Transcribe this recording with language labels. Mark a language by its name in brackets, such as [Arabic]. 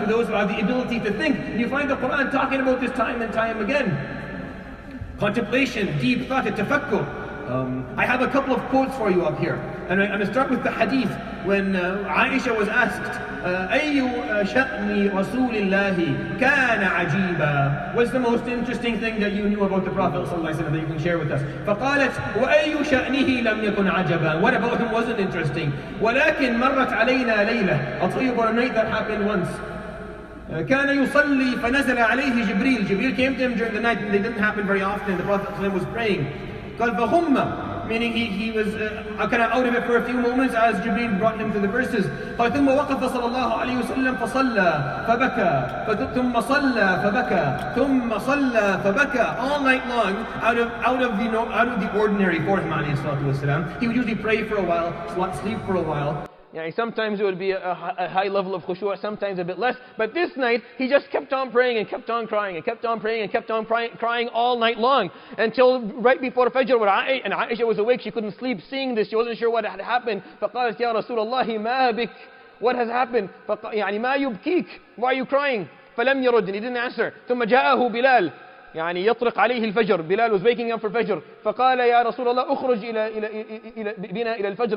[English] For those who have the ability to think. And you find the Quran talking about this time and time again. Contemplation, deep thought, tafakkur. I have a couple of quotes for you up here. And I'm going to start with the hadith when Aisha was asked, [Arabic] أي شأن رسول الله كان عجيبا. [English] What's the most interesting thing that you knew about the Prophet ﷺ that you can share with us? [Arabic] فقالت وأي شأنه لم يكن عجبا. [English] What about him wasn't interesting? [Arabic] ولكن مرت علينا ليلة. [English] I'll tell you about a night that happened once. [Arabic] كان يصلي فنزل عليه جبريل. [English] Jibreel came to him during the night, and they didn't happen very often. The Prophet ﷺ was praying. [Arabic] قال فغم, [English] meaning he was kind of out of it for a few moments as Jibreel brought him to the verses. [Arabic] قال ثم وقف صلى الله عليه وسلم فصلى فبكى ثم صلى فبكى ثم صلى فبكى, [English] all night long out of the ordinary for him [Arabic] عليه الصلاة والسلام. [English] He would usually pray for a while, sleep for a while. Yeah, sometimes it would be a high level of khushu', sometimes a bit less. But this night, he just kept on praying and kept on crying and kept on praying and kept on crying all night long. Until right before Fajr, and Aisha was awake, she couldn't sleep seeing this. She wasn't sure what had happened. [Arabic] فقالت يا رسول الله ما بك. [English] What has happened? [Arabic] يعني ما يبكيك. [English] Why are you crying? [Arabic] فلم يرد, [English] and he didn't answer. [Arabic] ثم جاءه بلال. يعني يطرق عليه الفجر. [English] Bilal was waking up for Fajr. [Arabic] فقال يا رسول الله اخرج بنا إلى الفجر.